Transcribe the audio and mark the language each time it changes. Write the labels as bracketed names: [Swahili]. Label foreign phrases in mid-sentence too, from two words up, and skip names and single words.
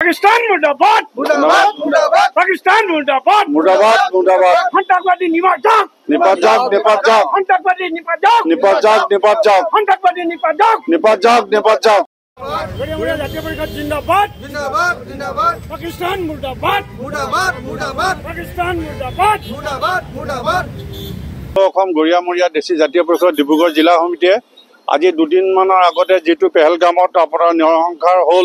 [Hindi] पाकिस्तान मुर्दाबाद मुर्दाबाद मुर्दाबाद पाकिस्तान मुर्दाबाद मुर्दाबाद मुर्दाबाद आतंकवादी निपात जाओ निपात जाओ निपात जाओ आतंकवादी निपात जाओ निपात जाओ निपात जाओ आतंकवादी निपात जाओ निपात जाओ निपात जाओ [Assamese] জাতীয় পরিষদ জিন্দাবাদ জিন্দাবাদ [Hindi] जिंदाबाद पाकिस्तान मुर्दाबाद मुर्दाबाद मुर्दाबाद पाकिस्तान मुर्दाबाद मुर्दाबाद मुर्दाबाद [Assamese] অসম গৰিয়ামৰীয়া দেশী জাতীয় পৰিষদ ডিব্ৰুগড় জিলা সমিতিয়ে আজি দুদিনমানৰ আগতে যেটো পেহেলগামত আপোনাৰ নৰসংহাৰ হল